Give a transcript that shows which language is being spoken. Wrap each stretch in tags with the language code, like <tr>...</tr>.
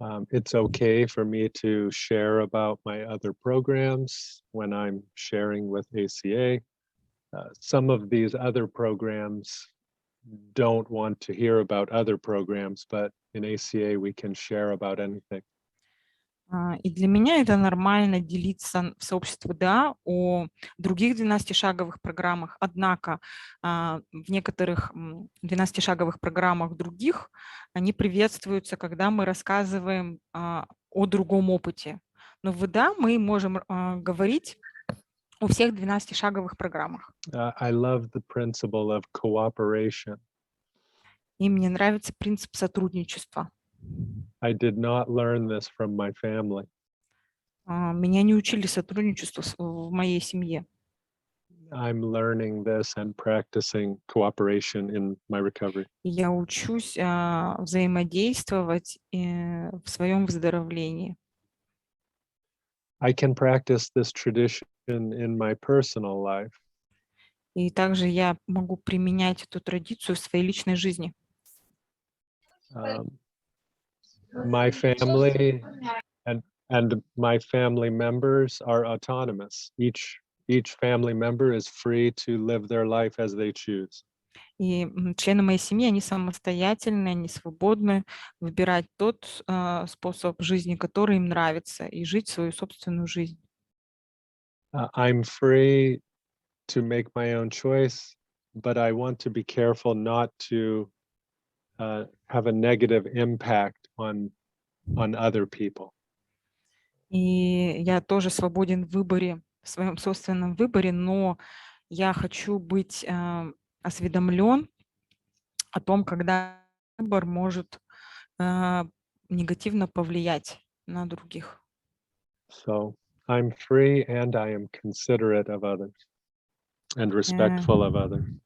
<en>It's okay for me to share about my other programs when I'm sharing with ACA. Some of these other programs don't want to hear about other programs, but in ACA we can share about anything.</en> <ru>И для меня это нормально делиться в сообществе ВДА о других 12-шаговых программах. Однако в некоторых 12-шаговых программах других они приветствуются, когда мы рассказываем о другом опыте. Но в ВДА мы можем говорить о всех 12-шаговых программах.</ru> <en>I love the principle of cooperation.</en> <ru>И мне нравится принцип сотрудничества.</ru> <en>I did not learn this from my family.</en> <ru>Меня не учили сотрудничеству в моей семье.</ru> <en>I'm learning this and practicing cooperation in my recovery.</en> <ru>Я учусь взаимодействовать в своем выздоровлении.</ru> <en>I can practice this tradition in my personal life.</en> <ru>И также я могу применять эту традицию в своей личной жизни.</ru> <en>My family and my family members are autonomous. Each family member is free to live their life as they choose.</en> <ru>И члены моей семьи, они самостоятельны, они свободны выбирать тот способ жизни, который им нравится, и жить свою собственную жизнь.</ru> <en>I'm free to make my own choice, but I want to be careful not to have a negative impact on other people.</en> <ru>И я тоже свободен в выборе, в своем собственном выборе, но я хочу быть осведомлен о том, когда выбор может негативно повлиять на других.</ru> <en>So I'm free and I am considerate of others and respectful of others.</en>